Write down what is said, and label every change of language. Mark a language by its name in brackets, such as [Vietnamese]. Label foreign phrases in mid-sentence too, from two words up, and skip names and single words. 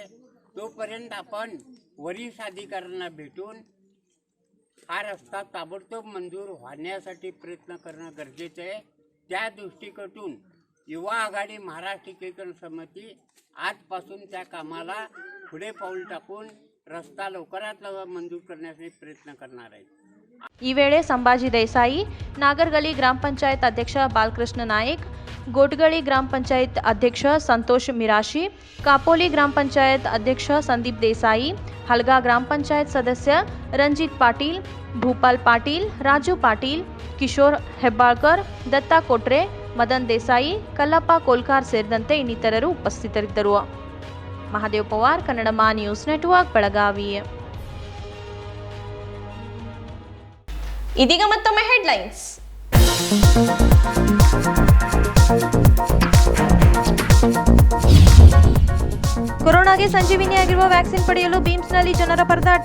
[Marathi] तोपर्यंत आपण वरिष्ठ अधिकाऱ्यांना भेटून हा रस्ता ताबडतोब मंजूर होण्यासाठी प्रयत्न करणं गरजेचं आहे. त्या दृष्टीकोनातून युवा आघाडी महाराष्ट्र एकीकरण समिती आजपासून त्या कामाला पुढे पाऊल टाकून रस्ता लवकरात लवकर मंजूर करण्यासाठी प्रयत्न करणार आहे. [Kannada] ಈ ವೇಳೆ ಸಂಭಾಜಿ ದೇಸಾಯಿ, ನಾಗರಗಲಿ ಗ್ರಾಮ ಪಂಚಾಯತ್ ಅಧ್ಯಕ್ಷ ಬಾಲಕೃಷ್ಣ ನಾಯಕ್, ಗೋಟಗಳಿ ಗ್ರಾಮ ಪಂಚಾಯತ್ ಅಧ್ಯಕ್ಷ ಸಂತೋಷ್ ಮಿರಾಶಿ, ಕಾಪೋಲಿ ಗ್ರಾಮ ಪಂಚಾಯತ್ ಅಧ್ಯಕ್ಷ ಸಂದೀಪ್ ದೇಸಾಯಿ, ಹಲಗಾ ಗ್ರಾಮ ಪಂಚಾಯತ್ ಸದಸ್ಯ ರಣಜಿತ್ ಪಾಟೀಲ್, ಭೂಪಾಲ್ ಪಾಟೀಲ್, ರಾಜು ಪಾಟೀಲ್, ಕಿಶೋರ್ ಹೆಬ್ಬಾಳ್ಕರ್, ದತ್ತಾ ಕೊಟ್ರೆ, ಮದನ್ ದೇಸಾಯಿ, ಕಲ್ಲಪ್ಪ ಕೋಲ್ಕಾರ್ ಸೇರಿದಂತೆ ಇನ್ನಿತರರು ಉಪಸ್ಥಿತರಿದ್ದರು. ಮಹಾದೇವ್ ಪವಾರ್, ಕನ್ನಡಮ ನ್ಯೂಸ್ ನೆಟ್ವರ್ಕ್, ಬೆಳಗಾವಿ. ಇದೀಗ ಮತ್ತೊಮ್ಮೆ ಹೆಡ್ಲೈನ್ಸ್. ಕೊರೋನಾಗೆ ಸಂಜೀವಿನಿಯಾಗಿರುವ ವ್ಯಾಕ್ಸಿನ್ ಪಡೆಯಲು ಬೀಮ್ಸ್ನಲ್ಲಿ ಜನರ ಪರದಾಟ.